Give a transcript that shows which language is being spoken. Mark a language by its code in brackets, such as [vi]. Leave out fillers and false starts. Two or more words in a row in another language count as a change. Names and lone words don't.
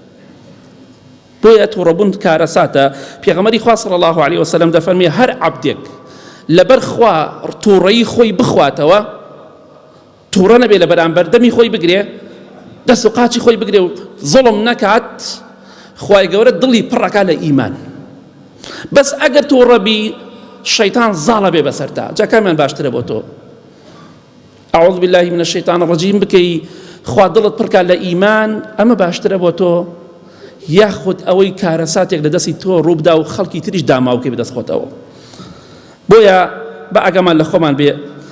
[ckb] بۆیە تووڕەبوون کارەساتە. پێغەمبەری خوا [ar] صلی الله علیه وسلم [ckb] دەفەرمێ هەر عەبدێک لەبەر خوا تووڕەیی خۆی بخواتەوە، تووڕە نەبێ لە بەرامبەر دەمی خۆی بگرێ، دەست و قاچی خۆی بگرێ و زوڵم نەکات، خوای گەورە دڵی پڕەکا لە ئیمان. بەس ئەگەر تووڕەبی شەیطان زاڵە بێ بەسەرتا، جا کامیان باشترە بۆ تۆ؟ [ar] ئەعوذ بالله من الشیطان الرجیم [ckb] بکەی، خوا دڵت پڕکا لە ئیمان، ئەمە باشترە بۆ تۆ، یاخود ئەوەی کارەساتێک لە دەستی تۆ ڕووبدا و خەڵکی تریش داماوکەی بەدەست خۆتەوە. بۆیە بە ئاگامان لە خۆمان بێ